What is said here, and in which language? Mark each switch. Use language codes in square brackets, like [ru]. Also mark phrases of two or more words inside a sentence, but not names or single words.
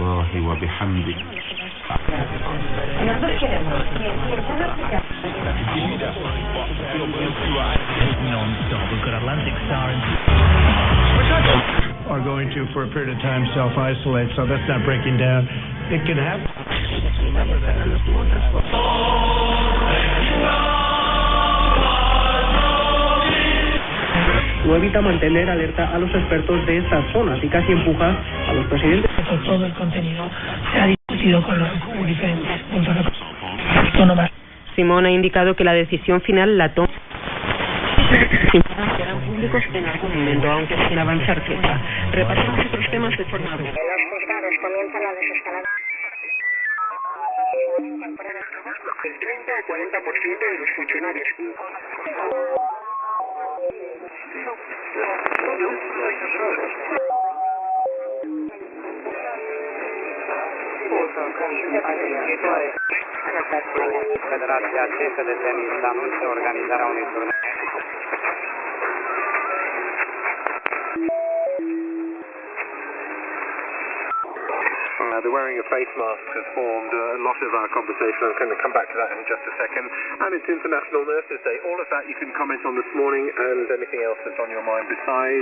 [en] Are going to, for a period of time, self-isolate, so that's not breaking down. It can happen. Remember that. [es] No evita mantener alerta a los expertos de estas zonas y casi empuja a los presidentes. Todo el contenido se ha discutido con los diferentes puntos autónomas. Simón ha indicado que la decisión final la toma. Serán públicos en algún momento, aunque sin avanzar fecha. Repasamos otros temas de forma breve. Los juzgados comienzan la desescalada. El 30 o 40% de los funcionarios. [ro] Federația Cehă de Tenis anunță organizarea unui turneu. [en] The wearing of face masks has formed a lot of our conversation. I'm going to come back to that in just a second. And it's International Nurses Day. All of that you can comment on this morning, and anything else that's on your mind besides.